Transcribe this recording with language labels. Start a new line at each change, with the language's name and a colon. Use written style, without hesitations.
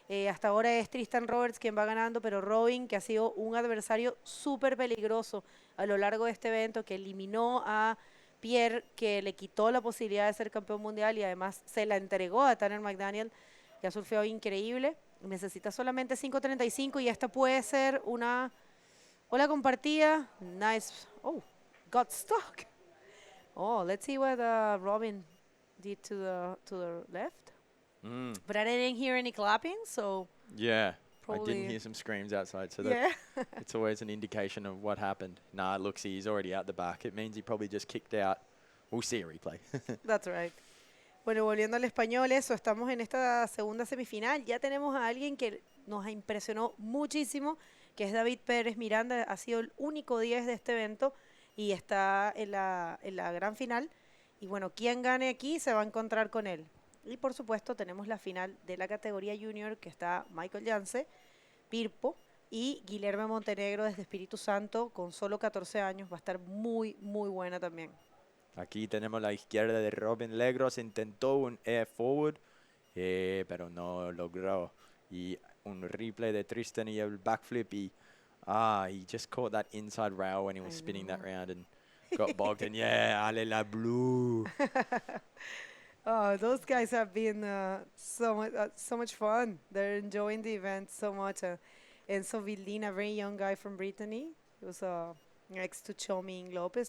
Spanish: Hasta ahora es Tristan Roberts quien va ganando, pero Robin, que ha sido un adversario súper peligroso a lo largo de este evento, que eliminó a Pierre, que le quitó la posibilidad de ser campeón mundial y además se la entregó a Tanner McDaniel, que ha surfeado increíble. Necesita solamente 5.35 y esta puede ser una ola compartida.
English: Nice. Oh, got stuck. Oh, let's see what Robin did to the left. But I didn't hear any clapping, so Yeah. I probably didn't hear some screams outside, so yeah. it's always an indication of what happened. Nah, look, see, he's already out the back. It means he probably just kicked out. We'll see a replay. That's right.
Spanish: Bueno, volviendo al español, estamos en esta segunda semifinal. Ya tenemos a alguien que nos impresionó muchísimo, que es David Pérez Miranda. Ha sido el único 10 de este evento y está en la gran final. Y bueno, quien gane aquí se va a encontrar con él. Y por supuesto tenemos la final de la categoría junior, que está Michael Yance, Pirpo y Guilherme Montenegro desde Espíritu Santo con solo 14 años. Va a estar muy, muy buena también. Aquí tenemos la izquierda de Robin Legros. Intentó un air forward, pero no logró. Y un replay de Tristan y el backflip.
English: Y he just caught that inside rail when he was spinning that round and got bogged. And yeah, ale la blue. Oh, those guys have been so much fun. They're enjoying the event so much. Enzo Vildina, a very young guy from Brittany, he was next to Choming Lopez.